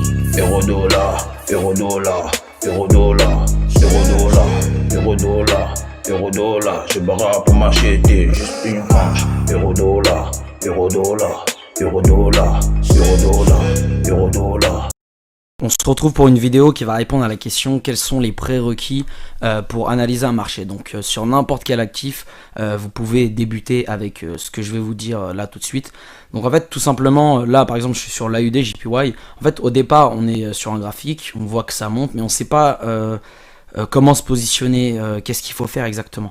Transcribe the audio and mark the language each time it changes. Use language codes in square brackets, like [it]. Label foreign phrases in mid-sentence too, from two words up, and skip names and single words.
[fr] Euro-dollar, euro-dollar, euro-dollar, euro-dollar, euro-dollar, euro-dollar. Je barre pour m'acheter juste une frange. Euro-dollar, euro-dollar, euro-dollar, euro-dollar, euro-dollar. On se retrouve pour une vidéo qui va répondre à la question quels sont les prérequis pour analyser un marché. Donc sur n'importe quel actif, vous pouvez débuter avec ce que je vais vous dire là tout de suite. Donc en fait tout simplement, là par exemple je suis sur l'AUD JPY. En fait au départ on est sur un graphique, on voit que ça monte mais on ne sait pas comment se positionner, qu'est-ce qu'il faut faire exactement.